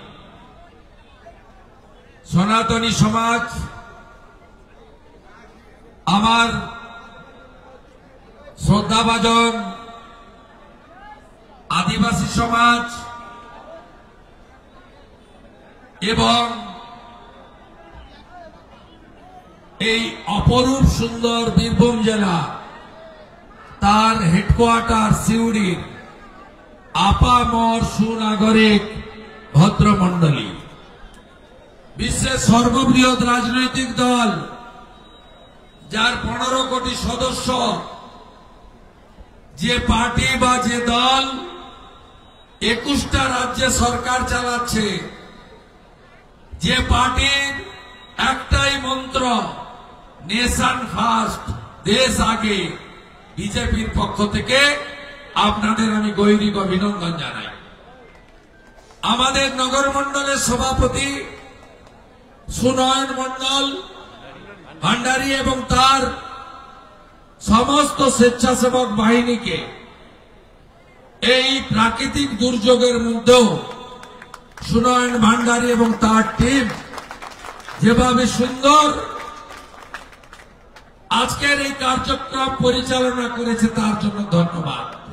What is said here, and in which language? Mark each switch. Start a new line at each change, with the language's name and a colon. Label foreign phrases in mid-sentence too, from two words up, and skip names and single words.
Bangla: সনাতনী সমাজ আমার শ্রদ্ধাভাজন আদিবাসী সমাজ এবং অপরূপ সুন্দর বীরভূম জেলা তার হেডকোয়ার্টার সিউড়ির আপামর সুনাগরিক ভদ্রমণ্ডলী বিশ্বের সর্ববৃহৎ রাজনৈতিক দল যার 15 কোটি সদস্য যে পার্টি বা যে দল 21টা রাজ্য সরকার চালাচ্ছে যে পার্টির একটাই মন্ত্র
English: nation first
Bangla: দেশ আগে বিজেপির পক্ষ থেকে আপনাদের আমি গৈরিক অভিনন্দন জানাই। আমাদের নগর মণ্ডলের সভাপতি সুনয়ন মণ্ডল ভান্ডারী এবং তার সমস্ত স্বেচ্ছাসেবক বাহিনীকে এই প্রাকৃতিক দুর্যোগের মধ্যেও সুনয়ন ভান্ডারী এবং তার টিম যেভাবে সুন্দর আজকের এই কার্যক্রম পরিচালনা করেছে তার জন্য ধন্যবাদ।